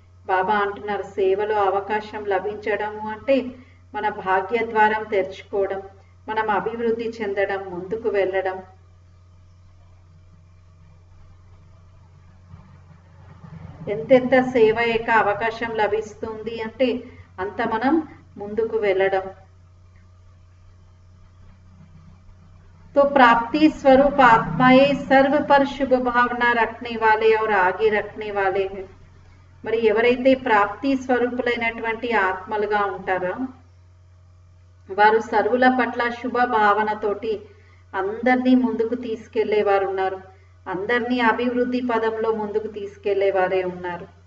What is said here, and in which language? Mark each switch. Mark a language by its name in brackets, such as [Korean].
[Telugu] బాబా అంటున్నారు సేవలో అవకాశం లభించడము అంటే మన భాగ్య ద్వారం తెరుచుకోవడం, మనం అభివృద్ధి చెందడం, ముందుకు వెళ్ళడం. ఎంతెంత సేవ యొక్క అవకాశం లభిస్తుంది అంటే అంత మనం ముందుకు వెళ్ళడం. [Hindi] तो प्राप्ति स्वरूप आत्माएं सर्व पर शुभ भावना रखने वाले और आगे रखने वाले हैं. [Telugu] మరి ఎవరైతే ప్రాప్తి స్వరూపులైనటువంటి ఆత్మలుగా ఉంటారో వారు సర్వుల పట్ల శుభ భావనతోటి అందరినీ ముందుకు తీసుకెళ్లేవారు ఉన్నారు, అందరినీ అభివృద్ధి పదంలో ముందుకు తీసుకెళ్లేవారే ఉన్నారు.